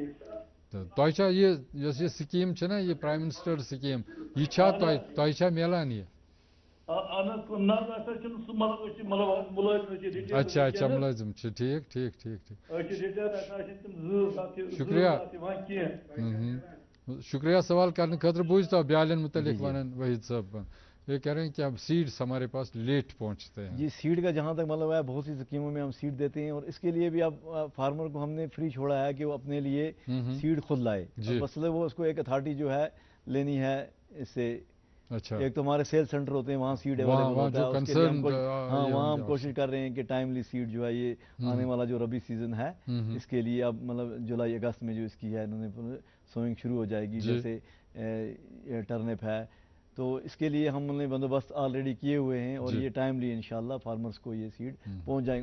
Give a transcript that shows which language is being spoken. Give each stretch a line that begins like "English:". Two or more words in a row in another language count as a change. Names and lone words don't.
Kashmiri: تہٕ تۄہہِ چھا یہِ یۄس یہِ سکیٖم چھےٚ نا یہِ پرٛایِم مِنِسٹٲرٕز سکیٖم یہِ چھا تۄہہِ چھا میلان یہِ؟ اہن حظ نہ ہسا چھُنہٕ سُہ مطلب أسۍ چھِ مطلب مُلٲزِم أسۍ چھِ رِٹایَر. اچھا اچھا مُلٲزِم چھِ ٹھیٖک ٹھیٖک ٹھیٖک ٹھیٖک. أسۍ چھِ رِٹایَر اَسہِ حظ چھِنہٕ تِم زٕ شُکریہ. یِوان کینٛہہ. شُکریہ سوال کرنہٕ خٲطرٕ بوٗزۍ تو بیالٮ۪ن متعلق وَنان وحید صٲب
Urdu: یہ کہہ رہے ہیں کہ اب سیڈس ہمارے پاس لیٹ پہنچتے ہیں. جی سیڈ کا جہاں تک مطلب ہے بہت سی اسکیموں میں ہم سیڈ دیتے ہیں اور اس کے لیے بھی اب فارمر کو ہم نے فری چھوڑا ہے کہ وہ اپنے لیے سیڈ خود لائے. مسئلہ وہ اس کو ایک اتھارٹی جو ہے لینی ہے اس سے. اچھا ایک تو ہمارے سیل سینٹر ہوتے ہیں وہاں سیڈ اویلیبل ہوتا ہے اس کے لیے وہاں ہم کوشش کر رہے ہیں کہ ٹائملی سیڈ جو ہے یہ آنے والا جو ربی سیزن ہے اس کے لیے اب مطلب جولائی اگست میں جو اس کی ہے انہوں نے سوئنگ شروع ہو جائے گی جیسے ٹرنپ ہے تو اس کے لیے ہم نے بندوبست آلریڈی کیے ہوئے ہیں اور یہ ٹائملی انشاءاللہ فارمرز کو یہ سیڈ پہنچ جائیں گے.